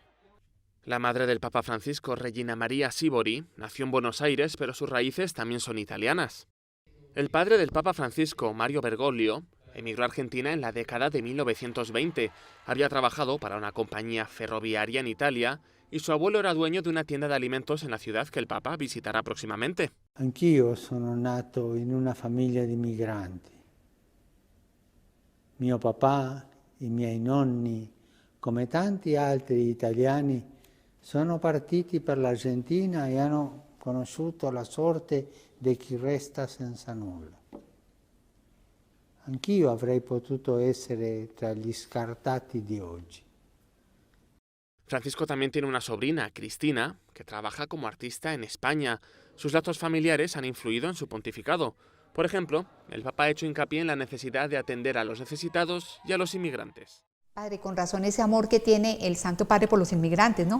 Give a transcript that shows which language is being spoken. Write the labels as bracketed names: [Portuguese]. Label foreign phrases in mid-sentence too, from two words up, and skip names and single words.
[Spanish] La madre del Papa Francisco, Regina María Sibori, nació en Buenos Aires, pero sus raíces también son italianas. El padre del Papa Francisco, Mario Bergoglio, emigró a Argentina en la década de 1920. Había trabajado para una compañía ferroviaria en Italia y su abuelo era dueño de una tienda de alimentos en la ciudad que el Papa visitará próximamente. [Italian] Anch'io sono nato in una famiglia di migranti. Mio papà, i miei nonni, come tanti altri italiani, sono partiti per l'Argentina e hanno conosciuto la sorte di chi resta senza nulla. Anch'io avrei potuto essere tra gli scartati di oggi. [Spanish] Francisco también tiene una sobrina, Cristina, que trabaja como artista en España. Sus lazos familiares han influido en su pontificado. Por ejemplo, el Papa ha hecho hincapié en la necesidad de atender a los necesitados y a los inmigrantes. Padre, con razón ese amor que tiene el Santo Padre por los inmigrantes, ¿no?